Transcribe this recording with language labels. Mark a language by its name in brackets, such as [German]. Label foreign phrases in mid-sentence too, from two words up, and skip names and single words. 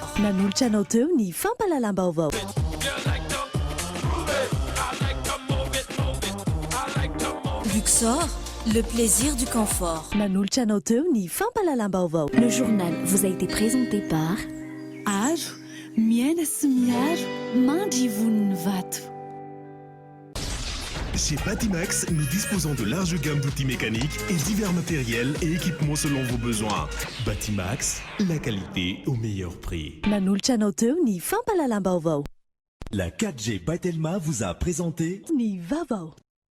[Malagasy] Nanolotra anao teo ny fampalalam-baovao. [French] Luxor, le plaisir du confort. [Malagasy] Nanolotra anao teo ny fampalalam-baovao. [French] Le journal vous a été présenté par [Malagasy] Aro, miaina sy miaro, mandry voniny vato. [French] Chez Batimax, nous disposons de larges gammes d'outils mécaniques et divers matériels et équipements selon vos besoins. Batimax, la qualité au meilleur prix. [Malagasy] Nanolotra anao teo ny fampalalam-baovao. [French] La 4G by Telma vous a présenté [Malagasy] Ny vaovao.